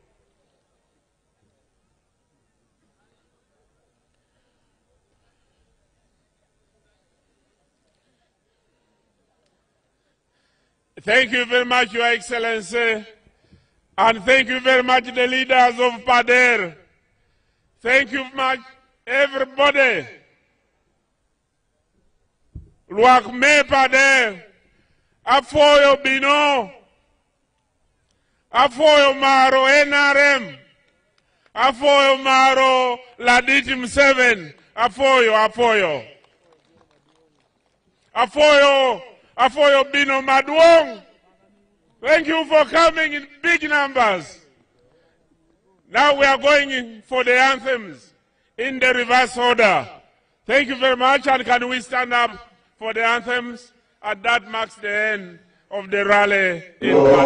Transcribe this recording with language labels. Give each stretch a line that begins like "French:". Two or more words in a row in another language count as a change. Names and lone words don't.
English: Thank you very much, Your Excellency, and thank you very much, the leaders of PADER. Thank you very much, everybody.
Acoli: Luak me PADER, afoyo bino, afoyo maro NRM, afoyo maro Laditim 7, afoyo. Afoyo Bino Maduong.
English: Thank you for coming in big numbers. Now we are going in for the anthems in the reverse order. Thank you very much, and can we stand up for the anthems? And that marks the end of the rally in